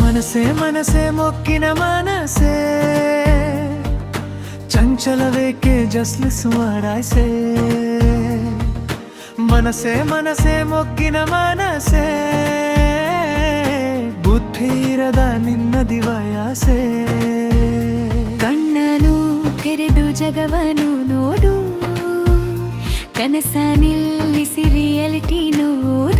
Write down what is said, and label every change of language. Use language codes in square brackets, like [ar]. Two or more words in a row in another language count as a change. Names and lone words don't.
[kn] ಮನಸೇ ಮನಸೇ ಮೊಕ್ಕಿನ ಮನಸೇ ಚಂಚಲವೇಕೆ [en] just listen what I say [kn] ಮನಸೇ ಮನಸೇ ಮೊಕ್ಕಿನ ಮನಸೇ ಬುದ್ಧಿರದ ನಿನ್ನ ದಿವಯಾಸೆ ಕಣ್ಣನು ತೆರೆದು ಜಗವನು ನೋಡು ಕನಸ ನಿಲ್ಲಿಸಿ ರಿಯಾಲಿಟಿ ನೋಡು